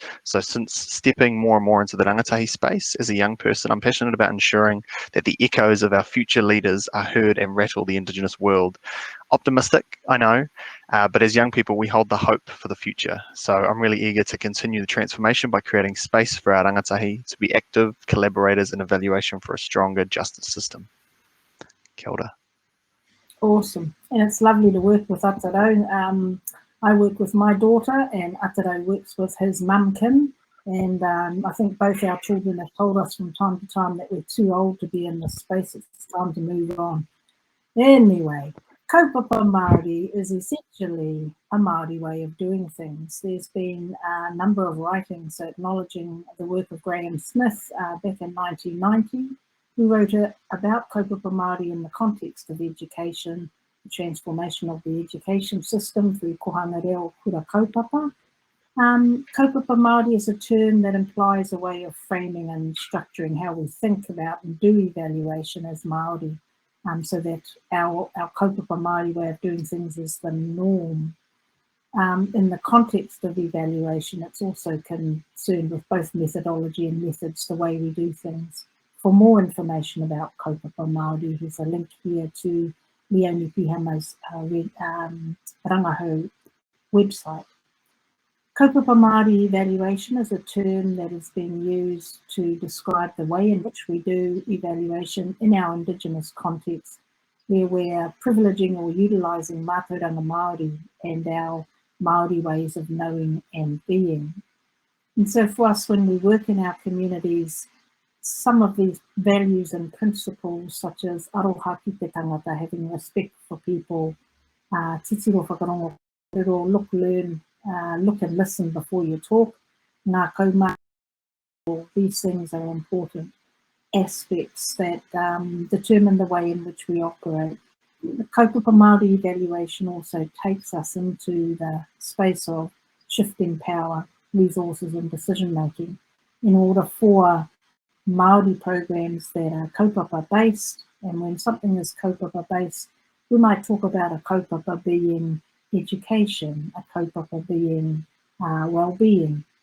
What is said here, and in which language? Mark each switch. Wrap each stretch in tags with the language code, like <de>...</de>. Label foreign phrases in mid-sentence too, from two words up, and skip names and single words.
<en>So since stepping more and more into the rangatahi space as a young person, I'm passionate about ensuring that the echoes of our future leaders are heard and rattle the Indigenous world. Optimistic, I know, but as young people, we hold the hope for the future. So I'm really eager to continue the transformation by creating space for our rangatahi to be active collaborators in evaluation for a stronger justice system.</en> <mi>Kia ora.</mi> <en>Awesome. And it's lovely to work with Ataru. I work with my daughter and Ataru works with his mum Kim. And I think both our children have told us from time to time that we're too old to be in this space. It's time to move on. Anyway,</en> <mi>Kaupapa Māori</mi> <en>is essentially a Māori way of doing things. There's been a number of writings acknowledging the work of Graham Smith back in 1990. Who wrote about</en> <mi>Kaupapa Māori</mi> <en>in the context of education, the transformation of the education system through</en> <mi>kohanga reo kura kaupapa. Kaupapa Māori</mi> <en>is a term that implies a way of framing and structuring how we think about and do evaluation as Māori, so that our</en> <mi>Kaupapa Māori</mi> <en>way of doing things is the norm. In the context of evaluation, it's also concerned with both methodology and methods, the way we do things. For more information about</en> <mi>Kaupapa Māori,</mi> <en>there's a link here to Leone Pihama's Rangahau website.</en> <mi>Kaupapa Māori</mi> <en>evaluation is a term that is being used to describe the way in which we do evaluation in our Indigenous context, where we're privileging or utilising</en> <mi>mātauranga Māori</mi> <en>and our Māori ways of knowing and being. And so for us, when we work in our communities, some of these values and principles, such as</en> <mi>aroha ki te tangata,</mi> <en>having respect for people,</en> <mi>titiro whakarongo,</mi> <en>look, learn, look and listen before you talk,</en> <mi>ngā kaumā,</mi> <en>these things are important aspects that determine the way in which we operate. The Kaupapa Māori evaluation also takes us into the space of shifting power, resources and decision making in order for Māori programs that are kaupapa based, and when something is kaupapa based, we might talk about a kaupapa being education, a kaupapa being well-being.</en>